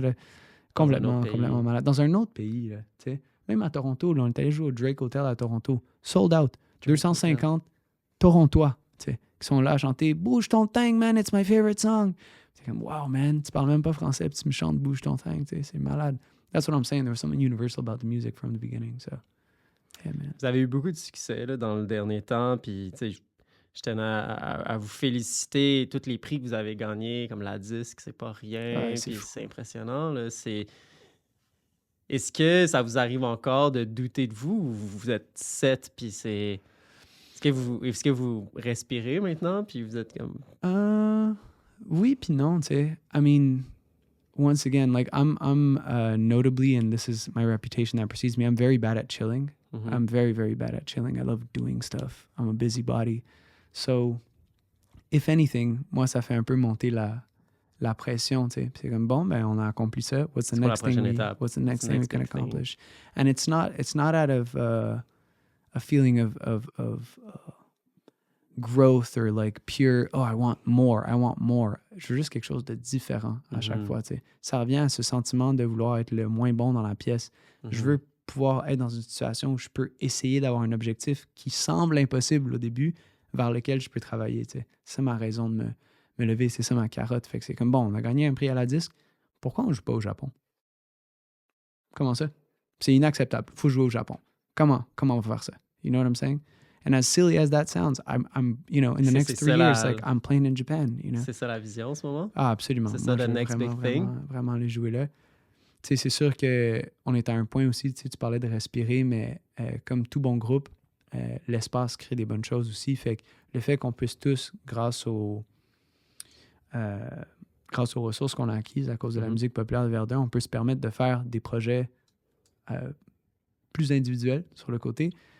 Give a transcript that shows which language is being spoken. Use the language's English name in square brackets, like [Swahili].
[French] Là, complètement malade. Dans un autre pays. Là, t'sais. Même à Toronto, là, on est allé jouer au Drake Hotel à Toronto. Sold out. 250 Torontois qui sont là à chanter « Bouge ton thing, [English] man, it's my favorite song ». [French] C'est comme, wow, man, tu parles même pas français, puis tu me chantes Bouge ton thing, c'est malade. [English] That's what I'm saying. There was something universal about the music from the beginning. So, yeah, man. [French] Vous avez eu beaucoup de succès là, dans le dernier temps, puis je tenais à vous féliciter. Tous les prix que vous avez gagnés, comme la disque, c'est pas rien, puis c'est impressionnant. Là, Est-ce que ça vous arrive encore de douter de vous, ou vous êtes 7, puis c'est... Est-ce que vous respirez maintenant, puis vous êtes comme... Oui, puis non, tu sais. [English] I mean, once again, like I'm notably, and this is my reputation that precedes me, I'm very bad at chilling. I'm very, very bad at chilling. I love doing stuff. I'm a busybody. So, if anything, [French] moi, ça fait un peu monter la pression, tu sais. C'est comme, bon, ben, on a accompli ça. [English] What's the next thing we can accomplish? And it's not out of a feeling of growth or like pure, oh, I want more. [French] Je veux juste quelque chose de différent à chaque fois, tu sais. Ça revient à ce sentiment de vouloir être le moins bon dans la pièce. Je veux pouvoir être dans une situation où je peux essayer d'avoir un objectif qui semble impossible au début, vers lequel je peux travailler, tu sais. C'est ma raison de me lever, c'est ça ma carotte. Fait que c'est comme, bon, on a gagné un prix à la disque, pourquoi on joue pas au Japon? Comment ça? C'est inacceptable, faut jouer au Japon. Comment on va faire ça? [English] You know what I'm saying? And as silly as that sounds, I'm you know, in the next 3 years, like, I'm playing in Japan, you know? [French] C'est ça la vision en ce moment? Ah, absolument. C'est ça, [English] the next big thing? [French] Vraiment aller jouer là. Tu sais, c'est sûr qu'on est à un point aussi, tu sais, tu parlais de respirer, mais comme tout bon groupe, l'espace crée des bonnes choses aussi. Fait que le fait qu'on puisse tous, grâce aux ressources qu'on a acquises à cause de la musique populaire de Verdun, on peut se permettre de faire des projets plus individuels sur le côté.